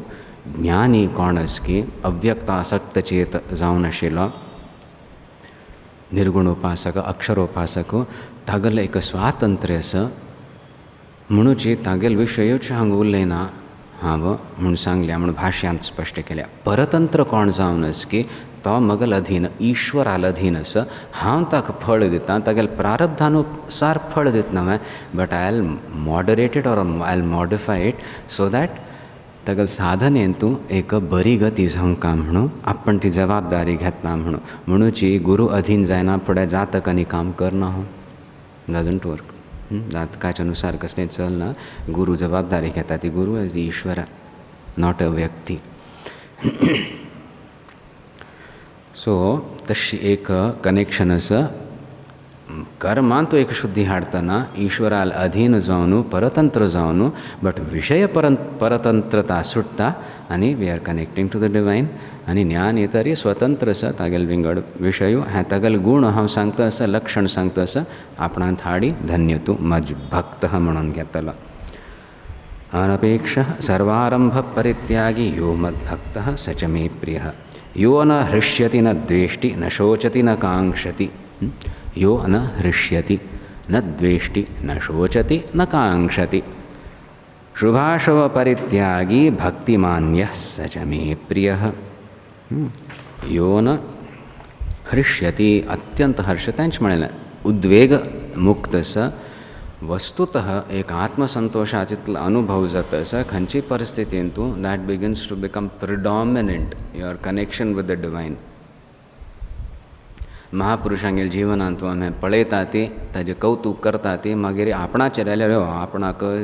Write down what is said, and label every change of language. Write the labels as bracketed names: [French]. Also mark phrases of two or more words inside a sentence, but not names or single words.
[Konkani] ज्ञानी कोण आसा की अव्यक्त आसक्त चेत जावन आशिल्लो निर्गुण उपासक अक्षरोपासक तागेलें एक स्वातंत्र्य आसा म्हणूची तागेले विशयूच हांगा उलयना हांव म्हूण सांगल्या म्हूण भाश्यांत स्पश्ट केल्या. परतंत्र कोण जावन आसा की तो म्हगेल अधीन ईश्वराल अधीन आसा. हांव ताका फळ दितां तागेले प्रारब्धानुसार फळ दिता न्हय [English] but I will moderate it or I will modify it so that [Konkani] तागेले साधनेंतू एक बरी गती जावंका म्हणून आपण ती जबाबदारी घेतना म्हणूची गुरू अधीन जायना फुडें जातक आनी काम करना हो [English] doesn't work. [Konkani] जातकाच्या अनुसार कसलें चलना. गुरू जबाबदारी घेता ती गुरू [English] as the [Konkani] ईश्वरा [English] not a [Konkani] व्यक्ती. सो तशी एक कनेक्शन आसा कर्मांत तो एक शुद्धी हाडतना ईश्वराल अधीन जावन परतंत्र जावन बट विषय परतंत्रता सुट्टा आनी [English] we are connecting to the divine [Konkani] आनी ज्ञान येतरी स्वतंत्र आसा तागेल विंगड विशयो हे तागेल गूण हांव सांगता आसा लक्षण सांगता आसा आपणांत हाडी धन्य तूं मज भक्त म्हणून घेतलो [Sanskrit] अनपेक्ष सर्वारंभ परित्यागी यो मद्भक्तः स च मे प्रियः यो न हृष्यति न द्वेष्टि न शोचति न कांक्षति यो न हृष्यति न द्वेष्टि न शोचति न कांक्षति शुभाशुभ परित्यागी भक्तिमान्यः स च मे प्रियः यो न हृष्यति [Konkani] अत्यंत हर्ष तांच म्हळेलें उद्वेग मुक्त स वस्तुतः एक आत्मसंतोषाचो अनुभव जाता आसा खंयची परिस्थितीन तूं [English] that begins to become predominant your connection with the divine [Konkani] महापुरुषांगेल जिवनांत तूं आमी पळयता ती ताजें कौतुक करता ती मागीर आपणाचेर जाल्यार आपणाक